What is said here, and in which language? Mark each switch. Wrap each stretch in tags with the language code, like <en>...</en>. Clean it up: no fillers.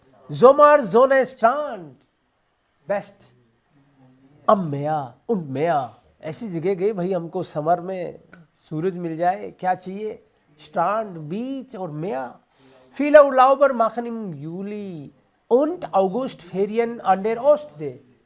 <de>Sommer Strand, बेस्ट।</de> <hi>अब मेया ऐसी जगह गए भाई, हमको समर में सूरज मिल जाए, क्या चाहिए? स्ट्रांड, बीच और मेया।</hi> <de>Viele Urlauber machen im Juli und August Ferien an der Ostsee।</de>